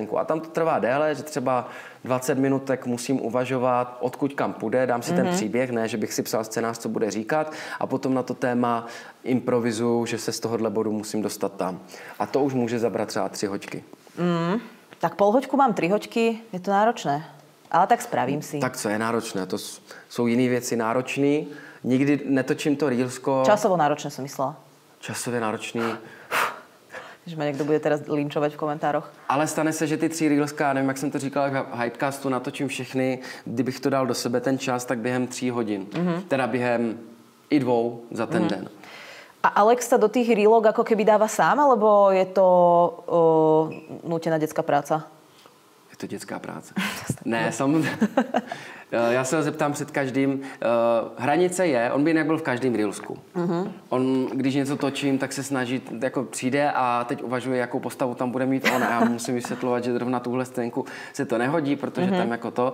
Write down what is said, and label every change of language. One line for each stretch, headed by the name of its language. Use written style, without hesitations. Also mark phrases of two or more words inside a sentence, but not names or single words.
Czech: A tam to trvá déle, že třeba 20 minutek musím uvažovat, odkud kam půjde, dám si ten příběh, ne, že bych si psal scénář, co bude říkat, a potom na to téma improvizuju, že se z tohohle bodu musím dostat tam. A to už může zabrat třeba 3 hoďky.
Slovak: Tak pol hoďku mám, 3 hoďky, je to náročné. Ale tak spravím si.
Czech: Tak co je náročné? To jsou jiné věci náročné. Nikdy netočím to reelsko.
Slovak: Časovo náročné som myslela.
Czech: Časově náročný.
Slovak: Že ma niekto bude teraz linčovať v komentároch.
Czech: Ale stane se, že ty 3 reelska, nevím, jak jsem to říkal v Hypecastu, natočím všechny. Kdybych to dal do sebe ten čas, tak během 3 hodin. Teda během i 2 za ten den.
Slovak: A Alex sa do tých reelok ako keby dáva sám, alebo je to nútená detská práca?
Czech: Je to dětská práce. Ne, samozřejmě. Já se ho zeptám před každým. Hranice je, on by jinak byl v každém reelsku. On, když něco točím, tak se snaží, jako přijde a teď uvažuje, jakou postavu tam bude mít on. A já musím vysvětlovat, že zrovna tuhle scénku se to nehodí, protože tam jako to.